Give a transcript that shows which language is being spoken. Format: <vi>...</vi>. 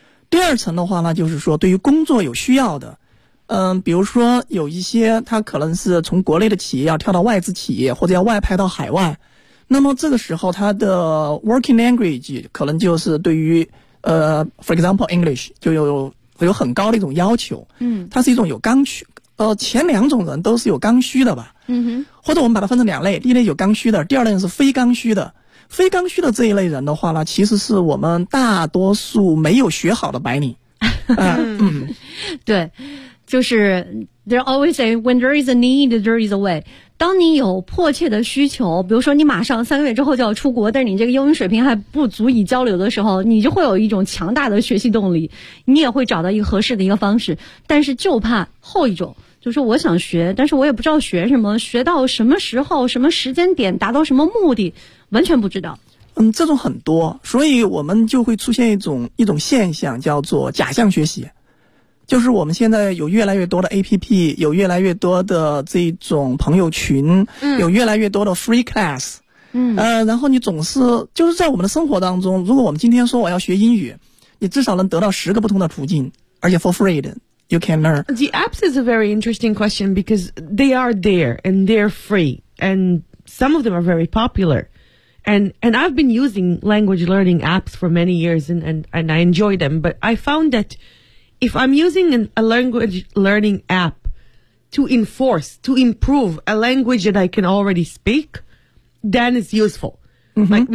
<zh>第二层的话呢，就是说对于工作有需要的，比如说有一些他可能是从国内的企业要跳到外资企业，或者要外派到海外，那么这个时候他的 working language 可能就是对于</zh> <en>for example English</en> <zh>就有很高的一种要求。它是一种有刚需，前两种人都是有刚需的吧。或者我们把它分成两类，第一类有刚需的，第二类是非刚需的。非刚需的这一类人的话呢，其实是我们大多数没有学好的白领。对。就是</zh> <en>they always say when there is a need, there is a way.</en> <zh>当你有迫切的需求，比如说你马上三个月之后就要出国，但是你这个英语水平还不足以交流的时候，你就会有一种强大的学习动力，你也会找到一个合适的一个方式。但是就怕后一种，就是我想学，但是我也不知道学什么，学到什么时候、什么时间点、达到什么目的，完全不知道。这种很多，所以我们就会出现一种现象，叫做假象学习。就是我们现在有越来越多的 APP， 有越来越多的这种朋友群，有越来越多的 free class，然后你总是就是在我们的生活当中，如果我们今天说我要学英语，你至少能得到十个不同的途径，而且</zh> <en>for free</en> <zh>的。</zh> <en>You can learn. The apps is a very interesting question because they are there and they're free and some of them are very popular. And I've been using language learning apps for many years and I enjoy them. But I found that if I'm using a language learning app to enforce, to improve a language that I can already speak, then it's useful. Mm-hmm.</en>